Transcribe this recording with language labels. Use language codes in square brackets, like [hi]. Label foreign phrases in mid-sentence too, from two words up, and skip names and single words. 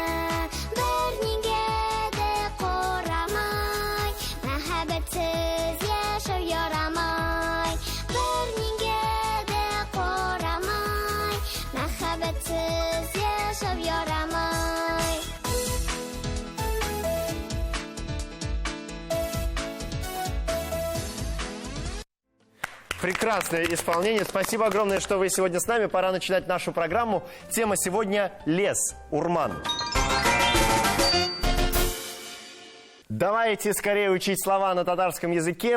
[tt] Бер нигә дә карамай, мәхәббәтсез яшәү ярамай. Бер нигә дә карамай, мәхәббәтсез яшәү ярамай. [ru] Прекрасное исполнение. Спасибо огромное, что вы сегодня с нами. Пора начинать нашу программу. Тема сегодня – лес, урман. Давайте скорее учить слова на татарском языке.